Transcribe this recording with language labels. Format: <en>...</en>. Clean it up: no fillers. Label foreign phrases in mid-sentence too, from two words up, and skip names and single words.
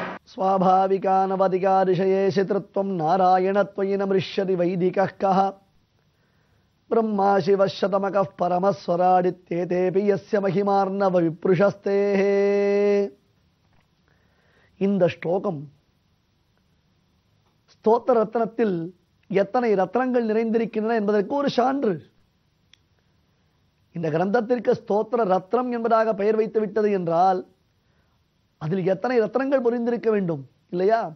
<sa>स्वाभाविकानवधिकारिषये त्वं नारायणत्वयि नमृष्यति वैदिकः कः ब्रह्मा शिवशतमकः परमस्वराडित्येतेऽपि यस्य महिमार्णव विप्रुषस्तेः.</sa> <ta>இந்த ஸ்லோகம் ஸ்தோத்திர ரத்னத்தில் எத்தனை ரத்னங்கள் நிறைந்திருக்கின்றன என்பதற்கு ஒரு சான்று. இந்த கிரந்தத்திற்கு ஸ்தோத்திர ரத்னம் என்பதாக பெயர் வைத்து விட்டது என்றால் அதில் எத்தனை ரத்னங்கள் பொறிந்திருக்க வேண்டும் இல்லையா?</ta>